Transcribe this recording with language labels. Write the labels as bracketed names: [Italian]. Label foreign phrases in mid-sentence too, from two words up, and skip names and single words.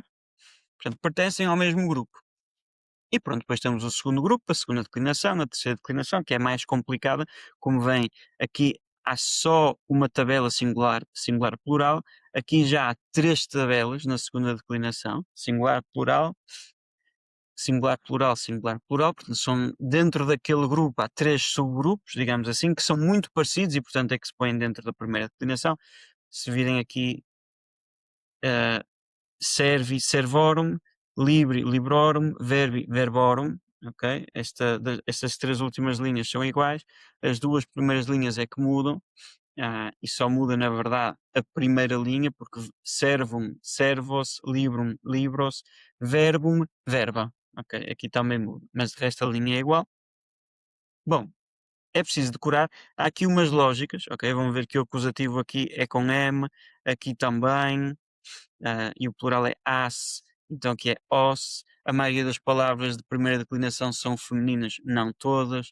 [Portuguese] Portanto, pertencem ao mesmo grupo. E pronto, depois temos o segundo grupo, a segunda declinação, a terceira declinação, que é mais complicada, como vem aqui há só uma tabela singular, singular plural, aqui já há 3 tabelas na segunda declinação, singular plural, singular plural, singular plural, portanto são dentro daquele grupo há 3 subgrupos, digamos assim, que são muito parecidos e portanto é que se põem dentro da primeira declinação. Se virem aqui uh, [Latin] servi, servorum, libri, librorum, verbi, verborum, [Portuguese] ok? Estas 3 últimas linhas são iguais, as 2 primeiras linhas é que mudam, e só muda, na verdade, a primeira linha, porque [Latin] servum, servos, librum, libros, verbum, verba, [Portuguese] ok? Aqui também muda, mas de resto a linha é igual. Bom, é preciso decorar. Há aqui umas lógicas, ok? Vamos ver que o acusativo aqui é com M, aqui também, e o plural é as, então aqui é os. A maioria das palavras de primeira declinação são femininas, não todas.